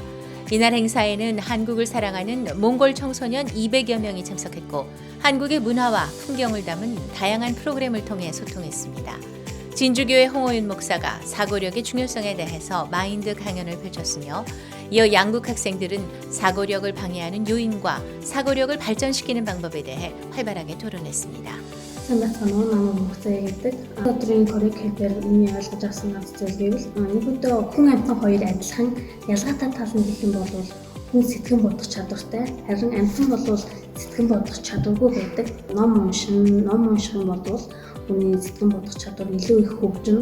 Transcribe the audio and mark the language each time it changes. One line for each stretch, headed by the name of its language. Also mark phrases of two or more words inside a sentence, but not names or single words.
Korean: 이날 행사에는 한국을 사랑하는 몽골 청소년 200여 명이 참석했고 한국의 문화와 풍경을 담은 다양한 프로그램을 통해 소통했습니다. 진주교회 홍호윤 목사가 사고력의 중요성에 대해서 마인드 강연을 펼쳤으며 이어 양국 학생들은 사고력을 방해하는 요인과 사고력을 발전시키는 방법에 대해 활발하게 토론했습니다.
Mongolian: Санаа намайг мөхцөө гэдэг. Өдрийн curriculum миний ойлгож авсан зүйл гэвэл нэгдөө хүн амьтан хоёр адилхан ялгаатай тал нь гэх юм бол хүн сэтгэн бодох чадвартай, харин амьтан бол сэтгэн бодох чадваргүй байдаг. Ном унших юм бол хүний сэтгэн бодох чадвар илүү их хөгжинө.